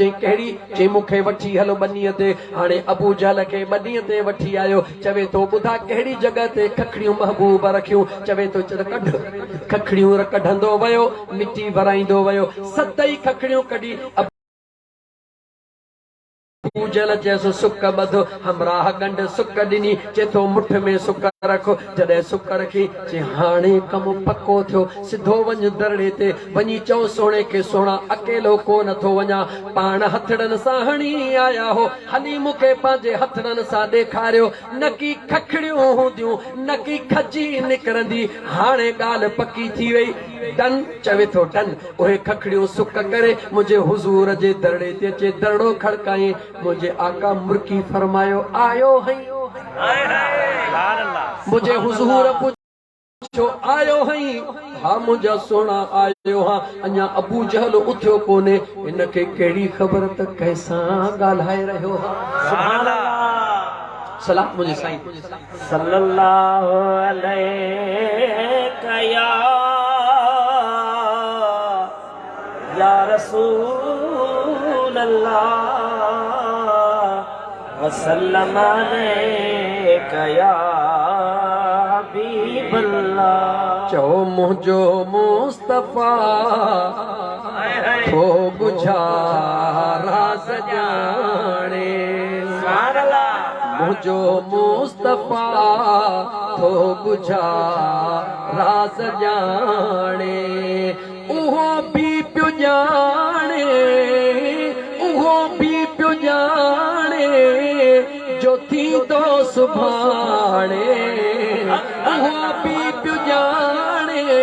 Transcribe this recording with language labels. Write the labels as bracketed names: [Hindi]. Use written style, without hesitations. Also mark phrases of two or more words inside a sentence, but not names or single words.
[Sindhi] चई कहिड़ी? चई मूंखे वठी हलो बनीअ ते। हाणे अबू जहल खे बनीअ ते वठी आयो चवे थो ॿुधा कहिड़ी जॻह ते खखड़ियूं महबूब रखियूं? चवे थो कढ। खखड़ियूं कढंदो वियो मिटी भराईंदो वियो 7 खखड़ियूं कढी जल जैसो सुक बधो हमराह गंढ सुक ॾिनी चेथो मुठ में सुक रखो जॾहिं सुक रखी चे हाणे कमु पको थियो सिधो वञ दरड़े ते वञी चओ सोणे खे सोणा अकेलो को नथो वञा पाण हथड़नि सां हणी आया हो हली मूंखे पंहिंजे हथड़नि सां ॾेखारियो न की खखड़ियूं हूंदियूं न की खजी निकिरंदी हाणे ॻाल्हि पकी थी वई टन चवे थो टन उहे खखड़ियूं सुक करे मुंहिंजे हुज़ूर जे दरड़े ते अचे दरड़ो खड़काई मुझे आका मुर्की फरमायो आयो है मुझे हुजूर पुछो आयो है हा मुझा सोना आयो हा अञा अबू जहल उथियो कोने इनखे कहिड़ी ख़बर त कैसा ॻाल्हाए रहियो हा [Arabic] سبحان الله [Sindhi] सलाम मुझे साईं [Arabic] صلى الله عليه يا رسول الله وسلم عليك يا حبيب الله [Sindhi] चओ मुझो मुस्तफा थो बुझा राज़ ॼाणे मुझो मुस्तफा थो बुझा राज़ ॼाणे उहो बि पियो ॼाणे उहो बि पियो ॼाणे जो थींदो सुभाणे उहो बि पियो ॼाणे